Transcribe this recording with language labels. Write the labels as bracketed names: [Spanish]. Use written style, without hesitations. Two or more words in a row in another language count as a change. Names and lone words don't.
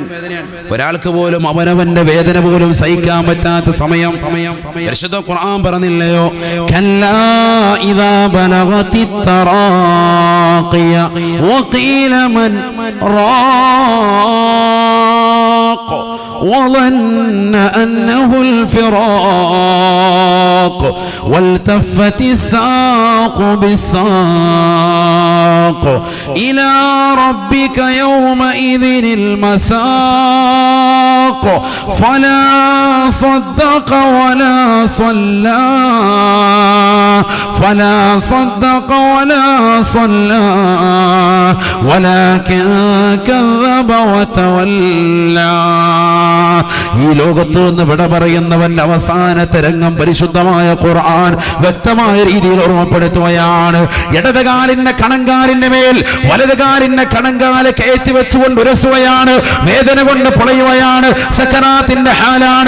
[Malayalam] ഒരാൾക്ക് പോലും അവനവന്റെ വേദന പോലും സഹിക്കാൻ പറ്റാത്ത സമയം. പരിശുദ്ധ ഖുർആൻ പറഞ്ഞില്ലയോ, [Arabic] كلا إذا بلغت التراقي وقيل من റാഖ وظن أنه الفراق والتفت الساق بالساق إلى ربك يومئذ المساق فلا صدق ولا صلى ولكن كذب وتولى. [Malayalam] ഈ ലോകത്ത് നിന്ന് വിട പറയുന്നവന്റെ അവസാനത്തെ രംഗം പരിശുദ്ധമായ ഖുർആൻ വ്യക്തമായ രീതിയിൽ ഓർമ്മപ്പെടുത്തുകയാണ്. ഇടതുകാലിന്റെ കണങ്കാലിന്റെ മേൽ വലതുകാലിന്റെ കണങ്കാല് കയറ്റി വെച്ചുകൊണ്ട് ഉരസുകയാണ്. വേദന കൊണ്ട് പൊളയുകയാണ്. സക്കറാത്തിന്റെ ഹാലാണ്.